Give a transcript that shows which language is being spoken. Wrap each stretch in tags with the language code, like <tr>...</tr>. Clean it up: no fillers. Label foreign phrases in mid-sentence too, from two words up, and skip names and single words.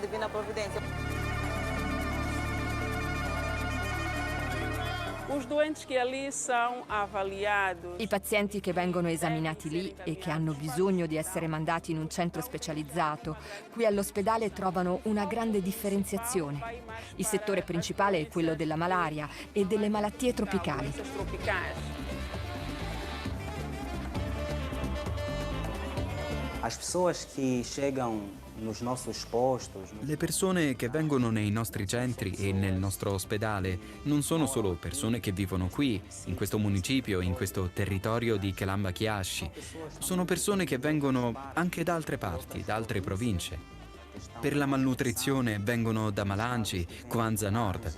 <it>I pazienti che vengono esaminati lì e che hanno bisogno di essere mandati in un centro specializzato, qui all'ospedale trovano una grande differenziazione. Il settore principale è quello della malaria e delle malattie tropicali.</it> <pt>As pessoas que chegam nos nossos postos.</pt> <it>Le persone che vengono nei nostri centri e nel nostro ospedale non sono solo persone che vivono qui, in questo municipio, in questo territorio di Calamba Chiasci. Sono persone che vengono anche da altre parti, da altre province. Per la malnutrizione vengono da Malanci, Kwanza Nord.</it>